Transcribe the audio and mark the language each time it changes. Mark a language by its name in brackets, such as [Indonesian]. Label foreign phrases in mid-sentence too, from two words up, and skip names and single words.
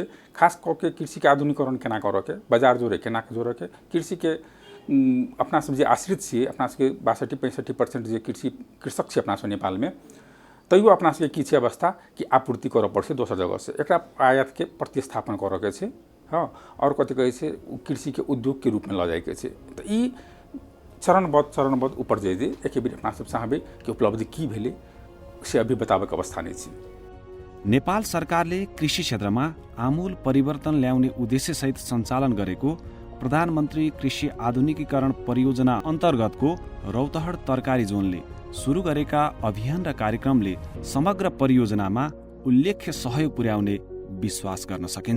[Maithili] खास कऽ के कृषि के आधुनिकीकरण केना करऽ के, बाजार जोड़े केना जोड़ऽ के, कृषि के अपना सब जे आश्रित छियै, अपना सबके 62-65% जे कृषक छै अपना सब नेपाल में, तैयो अपना सबके की छै अवस्था कि आपूर्ति करऽ पड़ै छै दोसर जगह से, एकरा आयात के प्रतिस्थापन करऽ के छै। हाँ, और कथी कहै छै कृषि के उद्योग के रूप में लऽ जाय के छै। तऽ ई चरणबद्ध ऊपर जाइए एक बेर अपना सब चाहबै कि उपलब्धि की भेलै से अभी बताबैके अवस्था नहीं छै। [Nepali] नेपाल सरकारले कृषि क्षेत्रमा आमूल परिवर्तन ल्याउने उद्देश्यसहित सञ्चालन गरेको प्रधानमन्त्री कृषि आधुनिकीकरण परियोजना अन्तर्गतको रौतहट तरकारी जोनले सुरु गरेका अभियान र कार्यक्रमले समग्र परियोजनामा उल्लेख्य सहयोग पुर्याउने विश्वास गर्न सकिन्छ।